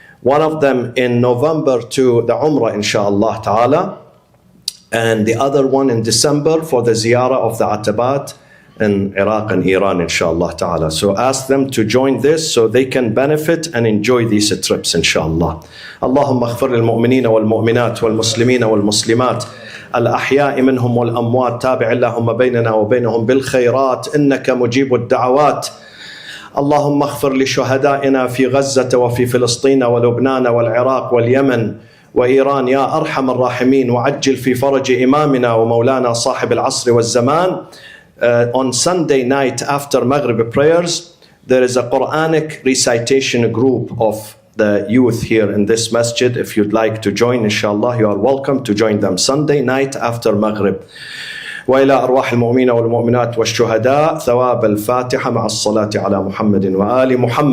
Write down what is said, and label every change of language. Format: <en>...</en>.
<en>One of them in November to the Umrah, inshallah ta'ala. And the other one in December for the ziyarah of the Atabat in Iraq and Iran, inshallah ta'ala. So ask them to join this so they can benefit and enjoy these trips, inshallah.</en> <ar>Allahumma aghfir lil mu'minina wal mu'minat wal muslimina wal muslimat الأحياء منهم والأموات تابع اللهم بيننا وبينهم بالخيرات إنك مجيب الدعوات اللهم اغفر لشهدائنا في غزة وفي فلسطين ولبنان والعراق واليمن وإيران يا أرحم الراحمين وعجل في فرج إمامنا ومولانا صاحب العصر والزمان</ar> <en>on Sunday night after Maghrib prayers, there is a Quranic recitation group of the youth here in this masjid. If you'd like to join, inshallah, you are welcome to join them Sunday night after Maghrib.</en> <ar>وإلى أرواح المؤمنين والمؤمنات والشهداء ثواب الفاتحة مع الصلاة على محمد وآل محمد.</ar>